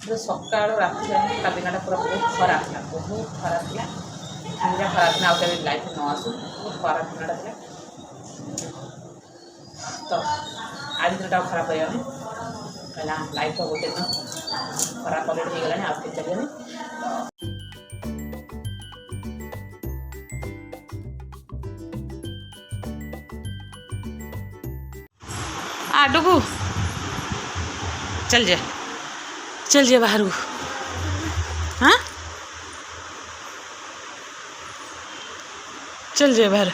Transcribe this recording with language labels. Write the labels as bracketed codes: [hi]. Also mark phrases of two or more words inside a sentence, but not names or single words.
[or] ସକାଳୁ ରାତି ଯାଏଁ ତା ଦିନଟା ପୁରା ବହୁତ ଖରାପ ଥିଲା, ବହୁତ ଖରାପ ଥିଲା। ଏମିତିଆ ଖରାପ ଦିନ ଆଉ କେବେ ଲାଇଫ୍ ନ ଆସୁ, ବହୁତ ଖରାପ ଦିନଟା ଥିଲା। ତ ଆଜି ଦିନଟା ଆଉ ଖରାପ ହେଇଗଲାଣି, କାହିଁକିନା ଲାଇଫ୍ର ଗୋଟେ ଦିନ ଖରାପ ଅଲରେଡ଼ି ହେଇଗଲାଣି, ଆଉ କିଛି ଚାଲିବନି। [hi] डुगू चल जा बाहर को। हाँ चल जा बाहर।